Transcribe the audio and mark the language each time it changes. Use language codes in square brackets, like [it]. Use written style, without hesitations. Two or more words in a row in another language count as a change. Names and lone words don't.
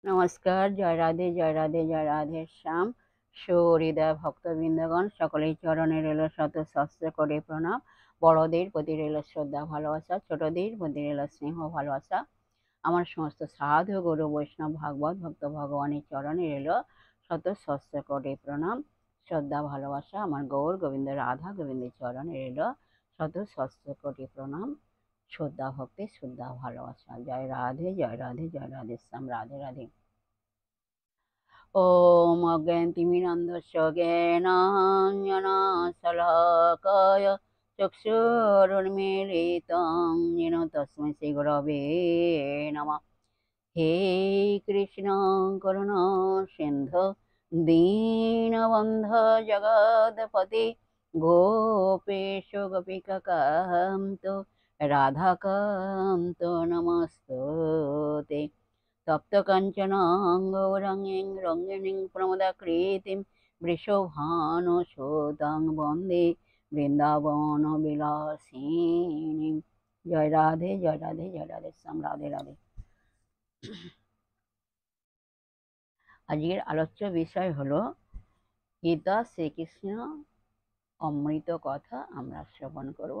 [bn] नमस्कार। জয় রাধে জয় রাধে জয় রাধে শ্যাম। সুহৃদয় ভক্তবৃন্দগণ সকলেই চরণে রইল শত সহস্র করে প্রণাম। বড়দের প্রতি রইল শ্রদ্ধা ভালোবাসা, ছোটদের প্রতি রইল স্নেহ ভালোবাসা। আমার সমস্ত সাধু গুরু বৈষ্ণব ভাগবত ভক্ত ভগবানের চরণে রইল শত সহস্র কোটি প্রণাম, শ্রদ্ধা ভালোবাসা। আমার গৌর গোবিন্দ রাধা গোবিন্দের চরণে রইল শত সহস্র কোটি প্রণাম, শ্রদ্ধা ভক্তি শ্রদ্ধা ভালোবাসা। জয় রাধে জয় রাধে জয় রাধে শ্যাম। রাধে রাধে। [sa] ॐ अज्ञानतिमिरान्धस्य ज्ञानाञ्जनशलाकया चक्षुरुन्मीलितं येन तस्मै श्रीगुरवे नमः। हे कृष्ण करुणा सिन्धु दीनबन्धु जगत्पते गोपेश गोपिकान्त राधाकान्त नमस्तुते। तप्त कांचन गौरांगीं रंगिणीं प्रमदाकृतिं वृषभानुसुतां वन्दे বৃন্দাবন বিলাসিনী। [bn] জয় রাধে জয় রাধে জয় রাধে শ্যাম। রাধে রাধে। আজকের আলোচ্য বিষয় হলো গীতা শ্রীকৃষ্ণ অমৃত কথা আমরা শ্রবণ করব।